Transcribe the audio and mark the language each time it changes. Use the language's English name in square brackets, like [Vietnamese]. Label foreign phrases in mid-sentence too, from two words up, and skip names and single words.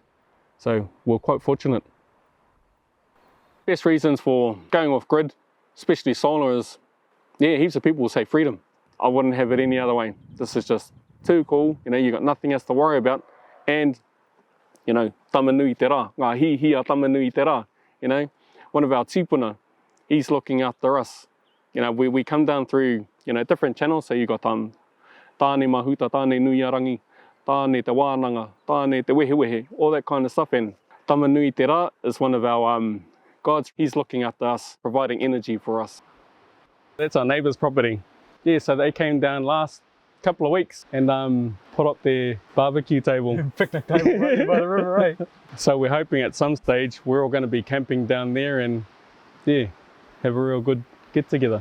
[English] So we're quite fortunate. Best reasons for going off grid, especially solar, is, yeah, heaps of people will say freedom. I wouldn't have it any other way. This is just too cool. You know, you got nothing else to worry about. And, you know, [Māori] tamanui te rā, ngā hi a tamanui te rā. [English] You know, one of our tipuna, he's looking after us. You know, we come down through, you know, different channels. So you got tāne mahuta, tāne nuiarangi, tāne te wānanga, tāne te wehe, all that kind of stuff. And tamanui te rā is one of our gods. He's looking after us, providing energy for us. That's our neighbour's property. Yeah, so they came down last couple of weeks and put up their barbecue table. Picnic table right by the river, right? So we're hoping at some stage we're all going to be camping down there and yeah, have a real good get together.